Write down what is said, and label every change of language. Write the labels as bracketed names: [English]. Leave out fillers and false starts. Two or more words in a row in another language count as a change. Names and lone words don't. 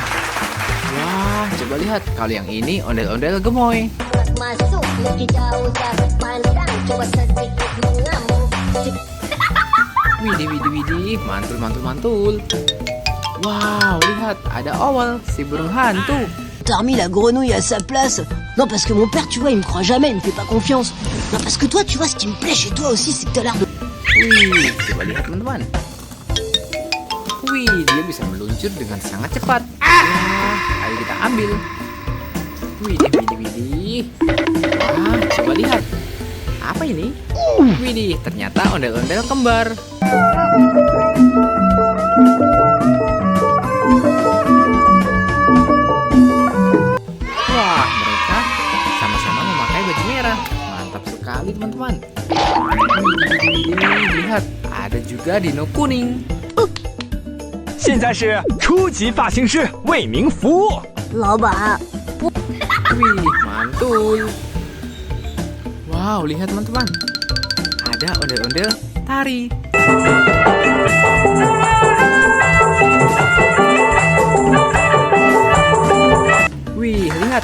[Indonesian] Wah, coba lihat, kalau yang ini ondel-ondel gemoy. Masuk lebih jauh dapat pandang, coba sedikit mengamuk. Widih, mantul. Wow, lihat, ada Owl, si burung hantu. [French] T'as remis la grenouille à sa place. Non, parce que mon père, tu vois, il me croit jamais, il me fait pas confiance. Non, parce que toi, tu vois, ce qui me plaît chez toi aussi, c'est que t'as l'air de... [Indonesian] Wih, coba lihat teman-teman. Wih, dia bisa meluncur dengan sangat cepat. Wah, ayo kita ambil. Widih. Wah, coba lihat. Apa ini? Widih, ternyata ondel-ondel kembar. Wah, mereka sama-sama memakai baju merah. Mantap sekali teman-teman. Lihat, ada juga dino kuning. [Chinese] 现在是初级发型师为民服务。老板， [Indonesian] Wih, mantul. Wow, lihat teman-teman. Ada ondel-ondel tari. Wih, lihat.